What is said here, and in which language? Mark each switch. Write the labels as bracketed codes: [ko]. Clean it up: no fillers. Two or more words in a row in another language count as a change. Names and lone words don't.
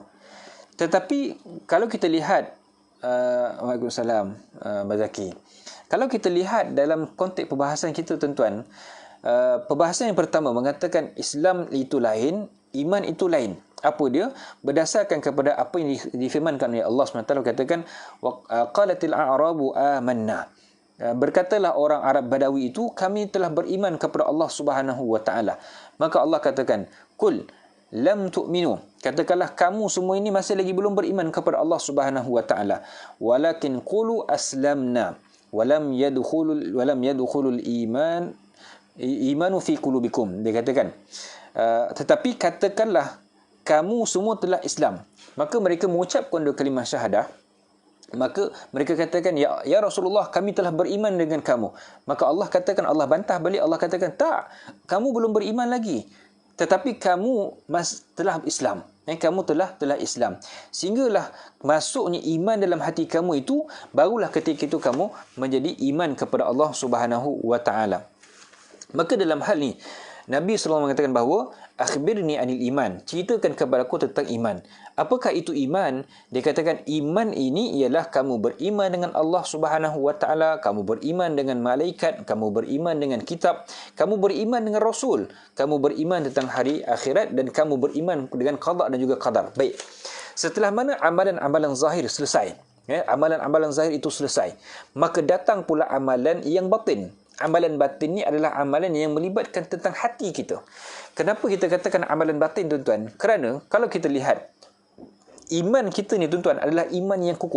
[ms] Tetapi kalau kita lihat Waalaikumsalam Bazaki. Kalau kita lihat dalam konteks perbahasan kita tuan-tuan, perbahasan yang pertama mengatakan Islam itu lain, iman itu lain. Apa dia? Berdasarkan kepada apa yang difirmankan oleh Allah SWT, katakan [ar] قالت الأعراب آمنا. [ms] Berkatalah orang Arab Badawi itu, kami telah beriman kepada Allah [ar] سبحانه وتعالى. [ms] Maka Allah katakan, [ar] "قل لم تؤمنوا." [ms] Katakanlah kamu semua ini masih lagi belum beriman kepada Allah [ar] سبحانه وتعالى. ولكن قولوا أسلمنا ولم يدخل الإيمان في قلوبكم. [ms] Dia katakan, tetapi katakanlah kamu semua telah Islam. Maka mereka mengucapkan dua kalimah syahadah, Maka mereka katakan, ya Rasulullah, kami telah beriman dengan kamu. Maka Allah katakan, Allah bantah balik, Allah katakan, tak, kamu belum beriman lagi, tetapi kamu telah Islam. Kamu telah Islam. Sehinggalah masuknya iman dalam hati kamu itu, barulah ketika itu kamu menjadi iman kepada Allah [ar] سبحانه وتعالى. [ms] Maka dalam hal ni Nabi SAW mengatakan bahawa [ar] أخبرني عن الإيمان, [ms] ceritakan kepada aku tentang iman. Apakah itu iman? Dia katakan iman ini ialah kamu beriman dengan Allah [ar] سبحانه وتعالى, [ms] kamu beriman dengan malaikat, kamu beriman dengan kitab, kamu beriman dengan rasul, kamu beriman tentang hari akhirat, dan kamu beriman dengan qada dan juga qadar. Baik. Setelah mana amalan-amalan zahir selesai, amalan-amalan zahir itu selesai, maka datang pula amalan yang batin. Amalan batin ni adalah amalan yang melibatkan tentang hati kita. Kenapa kita katakan amalan batin, tuan-tuan? Kerana kalau kita lihat, iman kita ni, tuan-tuan, adalah iman yang kukuh.